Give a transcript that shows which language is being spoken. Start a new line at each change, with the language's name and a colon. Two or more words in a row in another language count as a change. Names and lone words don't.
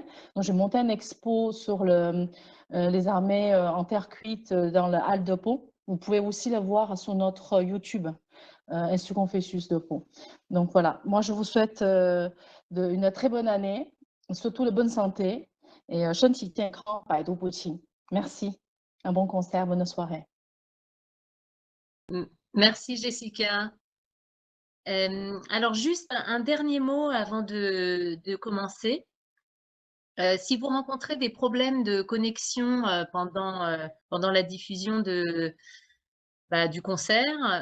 French: Donc, j'ai monté une expo sur les armées en terre cuite dans la halle de Pau. Vous pouvez aussi le voir sur notre YouTube, Institut Confucius de Pau. Donc voilà, moi je vous souhaite une très bonne année, surtout de bonne santé et
Chinese: 身体健康，百毒不侵.
French: Merci, un bon concert, bonne soirée. Merci Jessica. Alors juste un dernier mot avant de commencer. Si vous rencontrez des problèmes de connexion pendant la diffusion de du concert.